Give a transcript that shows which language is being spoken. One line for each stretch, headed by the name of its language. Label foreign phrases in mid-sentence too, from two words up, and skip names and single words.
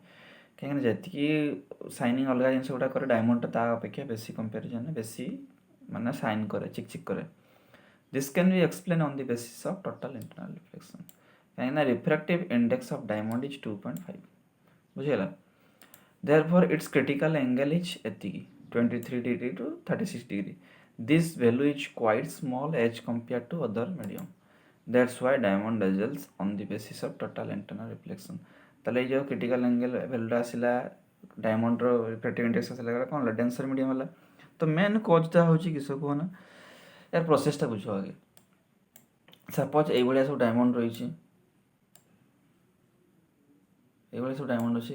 Odia: କାହିଁକିନା ଯେତିକି ସାଇନିଂ ଅଲଗା ଜିନିଷ ଗୁଡ଼ା କରେ, ଡାଇମଣ୍ଡଟା ତା ଅପେକ୍ଷା ବେଶୀ କମ୍ପାରିଜନ୍ରେ ବେଶୀ ମାନେ ସାଇନ୍ କରେ, ଚିକ୍ ଚିକ୍ କରେ।
English: this can be explain on the basis of total internal reflection. କାହିଁକିନା refractive index of diamond is 2.5.
Odia: ବୁଝିଗଲା?
English: Therefore its critical angle is ଏତିକି 23 degree to 36 degree. This value is quite small as compared to other medium. That's why diamond dazzles on the basis of total internal reflection.
Odia: ତାହେଲେ ଏଇ ଯେଉଁ
English: critical angle
Odia: ଭ୍ୟାଲୁଟା ଆସିଲା, ଡାଇମଣ୍ଡର
English: refractive index
Odia: ଆସିଲା, କ'ଣ ହେଲା,
English: denser medium
Odia: ହେଲା। ତ
English: main cause
Odia: ହେଉଛି କିସ କୁହ ନା, ୟାର ପ୍ରୋସେସ୍ଟା ବୁଝ ଆଗେ। ସପୋଜ୍ ଏଇଭଳିଆ ସବୁ ଡାଇମଣ୍ଡ ରହିଛି, ଏଇଭଳିଆ ସବୁ ଡାଇମଣ୍ଡ ଅଛି।